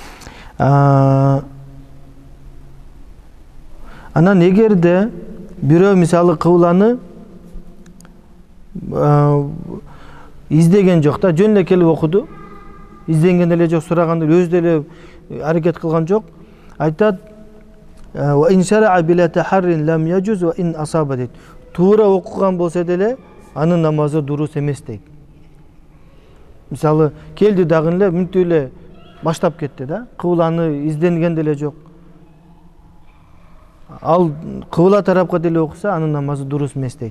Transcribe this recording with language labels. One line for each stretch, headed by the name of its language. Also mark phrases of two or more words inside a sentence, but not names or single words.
Kyrgyz: Анан эгерде бирөө мисалы кыбланы издеген жок да, жөн эле келип окуду, изденген эле жок, сураганда өзү деле аракет кылган жок, айтат
Arabic: وإن شرع بلا تحر لم يجز وإن أصاب
Kyrgyz: дейт. Туура окуган болсо деле анын намазы дурус эмес дейт. Мисалы келди дагы эле мүнтү эле баштап кетти да, кыбланы изденген деле жок. Ал кыбла тарапка деле окуса анын намазы дурус эмес дейт.